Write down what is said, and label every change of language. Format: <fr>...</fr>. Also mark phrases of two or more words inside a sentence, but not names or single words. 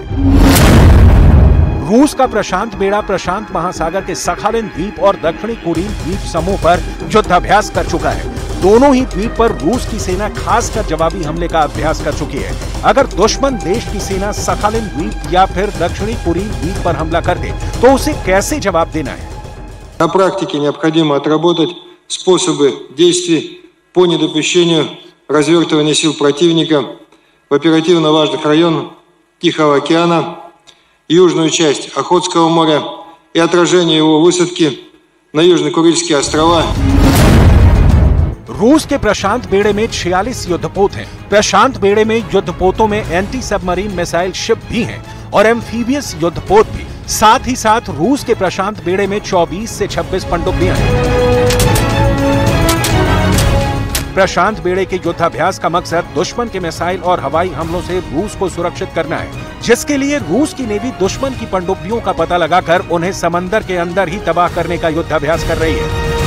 <hi>रूस का प्रशांत बेड़ा प्रशांत महासागर के सखालिन द्वीप और दक्षिणी कुरिल द्वीप समूह पर युद्धाभ्यास कर चुका है। दोनों ही द्वीप पर रूस की सेना खासकर जवाबी हमले का अभ्यास कर चुकी है। अगर दुश्मन देश की सेना सखालिन द्वीप या फिर दक्षिणी कुरिल द्वीप पर हमला कर दे तो उसे कैसे जवाब देना है?</hi> <ru>На практике необходимо отработать способы действий по недопущению развертывания сил противника в оперативно важных районах Тихого океана, южную часть Охотского моря и отражение его высадки на Южно-Курильские острова.</ru> <hi>रूस के प्रशांत बेड़े में 46 युद्धपोत हैं। प्रशांत बेड़े में युद्धपोतों में</hi> <en>anti submarine missile ship</en> <hi>भी हैं और एम्फीबियस युद्धपोत भी। साथ ही साथ रूस के प्रशांत बेड़े में 24 से 26 पनडुब्बियां हैं। प्रशांत बेड़े के युद्धाभ्यास का मकसद दुश्मन के मिसाइल और हवाई हमलों से रूस को सुरक्षित करना है, जिसके लिए रूस की नेवी दुश्मन की पनडुब्बियों का पता लगाकर उन्हें समंदर के अंदर ही तबाह करने का युद्धाभ्यास कर रही है।</hi>